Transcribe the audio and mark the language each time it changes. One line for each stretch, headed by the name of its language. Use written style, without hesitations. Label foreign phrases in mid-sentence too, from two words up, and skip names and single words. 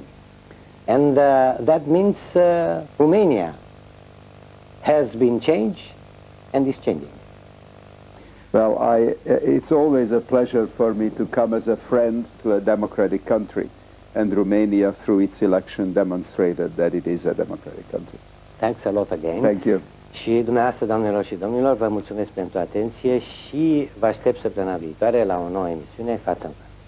English: And that means Romania has been changed and is changing. Well, it's always a pleasure for me to come as a friend to a democratic country, and Romania, through its election, demonstrated that it is a democratic country. Thanks a lot again. Thank you.
Romanian: Și dumneavoastră, doamnelor și domnilor, vă mulțumesc pentru atenție și vă aștept săptămâna viitoare la o nouă emisiune Față.